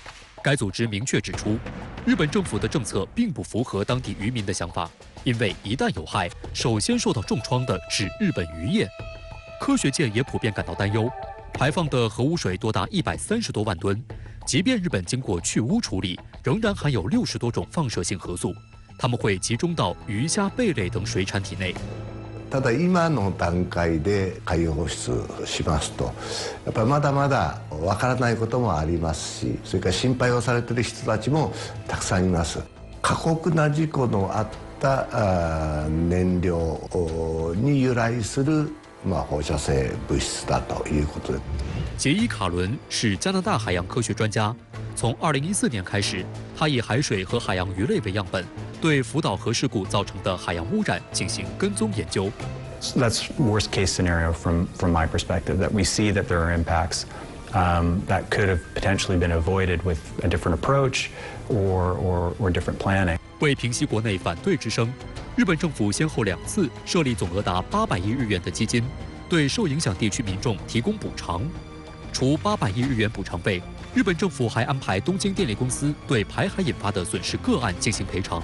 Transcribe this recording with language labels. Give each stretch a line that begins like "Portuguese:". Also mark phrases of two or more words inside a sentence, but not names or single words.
Chinese: 该组织明确指出，日本政府的政策并不符合当地渔民的想法，因为一旦有害，首先受到重创的是日本渔业。科学界也普遍感到担忧，排放的核污水多达130多万吨，即便日本经过去污处理，仍然含有60多种放射性核素。它们会集中到鱼虾贝类等水产体内。
Japanese: ただ今の段階で海洋放出しますと、やっぱりまだまだわからないこともありますし、それから心配をされている人たちもたくさんいます。過酷な事故のあった燃料に由来する放射性物質だということで。
Chinese: 杰伊·卡伦是加拿大海洋科学专家，从2014年开始，他以海水和海洋鱼类为样本，对福岛核事故造成的海洋污染进行跟踪研究。
English: That's worst case scenario from my perspective, that we see that there are impacts that could have potentially been avoided with a different approach or different planning.
Chinese: 为平息国内反对之声，日本政府先后2次设立总额达800亿日元的基金，对受影响地区民众提供补偿。除800亿日元补偿费，日本政府还安排东京电力公司对排海引发的损失个案进行赔偿。